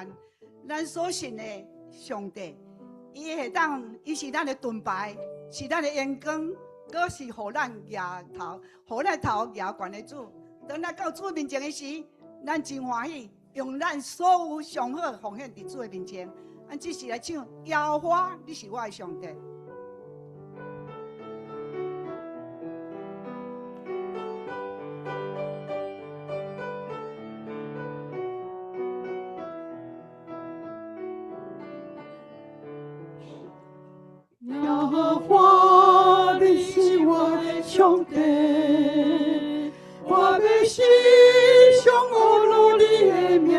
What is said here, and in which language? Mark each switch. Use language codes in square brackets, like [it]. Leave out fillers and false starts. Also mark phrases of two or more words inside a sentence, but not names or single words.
[nan] 咱所信的上帝，伊是咱的盾牌，是咱的眼光，阁是互咱抬头，互咱头抬悬的主。当咱到主面前的时，咱真欢喜，用咱所有上好奉献伫主的面前。咱只是来唱《耶和华，你是我的上帝》。耶和华，你是我的上帝，我要时常学乐你的名。